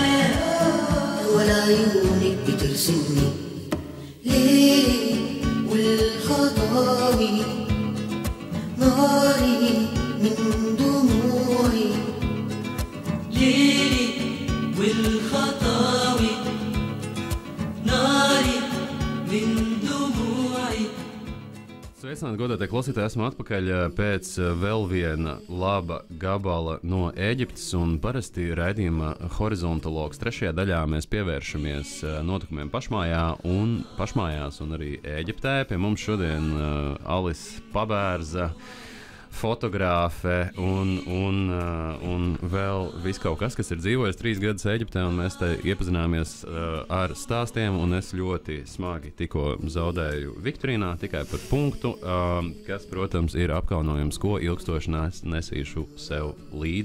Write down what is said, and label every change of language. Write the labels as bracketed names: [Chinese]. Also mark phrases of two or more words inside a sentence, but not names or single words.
[Arabic] ولا عيونك بترسمني ليلي والخطاوي ناري من دموعي ليلي والخطاوي ناري من دموعي. [Latvian] Sveicināti, godātie klausītāji! Esmu atpakaļ pēc vēl viena laba gabala no Ēģiptes. Parasti raidījuma horizontologs trešajā daļā mēs pievēršamies notikumiem pašmājās un arī Ēģiptē. Pie mums šodien Alise Pabērza, fotogrāfe un vēl viss kaut kas ir dzīvojis 3 gadus Ēģiptē, un mēs te iepazināmies ar stāstiem, un es ļoti smagi tikko zaudēju Viktorīnā tikai par punktu, kas, protams, ir apkaunojums, ko ilgstoši nesīšu sev līdzi.